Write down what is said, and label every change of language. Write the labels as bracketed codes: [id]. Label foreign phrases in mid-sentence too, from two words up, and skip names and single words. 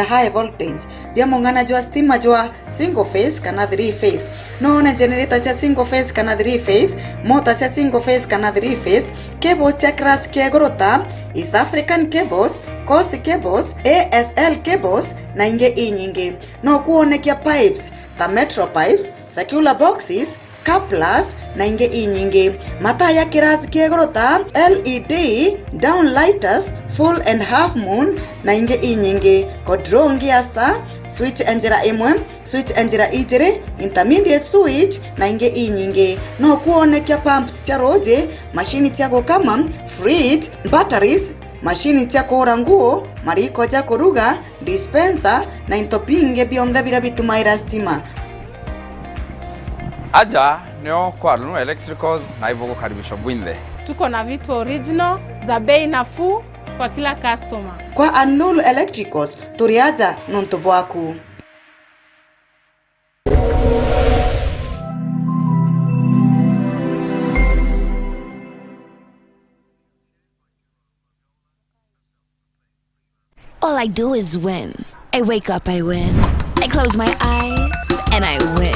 [en] high voltage [mer] bia mungana jwa stima jwa [en] single phase [mer] kana 3 phase noona generator cia [en] single phase [mer] kana 3 phase motor cia [en] single phase [mer] kana 3 phase cables cia class kia gorota East African cables, Coast cables, ASL cables na inge inyingi no kuonekia pipes ta Metro pipes, [en] circular boxes, [mer] couplers na inge inyingi. Mataa ya kirasi kiegorota, [en] LED, downlighters, full and half moon [mer] na inge inyingi. Control ngiasta, switch enjera imwe, switch enjera ijere, [en] intermediate switch [mer] na inge inyingi. No kuonekia pumps cia roje, machine cia gukama, fridge, batteries, machine cia kuhura nguo, mariko cia kuruga, dispenser na into binge bionthe bira bitumaira stima. Aja nio kwa Rununu Electricals [sw] na hivyo kukaribisha [mer] bwinde. [sw] Tuko na vitu original za bei nafuu kwa kila customer. [mer] Kwa Rununu Electricals turiaja nonto bwaku. [en] All I do is win. I wake up, I win. I close my eyes, and I win.